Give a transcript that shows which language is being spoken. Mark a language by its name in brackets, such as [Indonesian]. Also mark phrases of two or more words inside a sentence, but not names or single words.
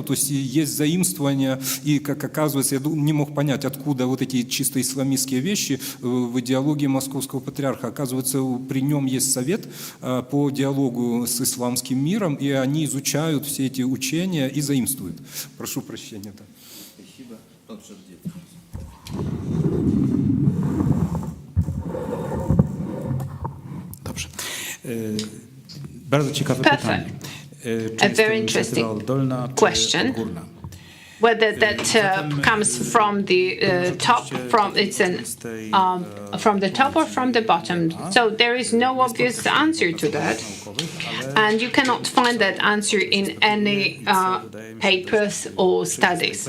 [Russian] То есть есть заимствования, и, как оказывается, я не мог понять, откуда вот эти чисто исламистские вещи в идеологии московского патриарха. Оказывается, при нем есть совет по диалогу с исламским миром, и они изучают все эти учения и заимствуют. Прошу прощения. Спасибо. [Polish] Dobrze. Bardzo ciekawe pytanie. [English] A very interesting question. Whether that comes from the top, from the top or from the bottom. So there is no obvious answer to that, and you cannot find that answer in any papers or studies.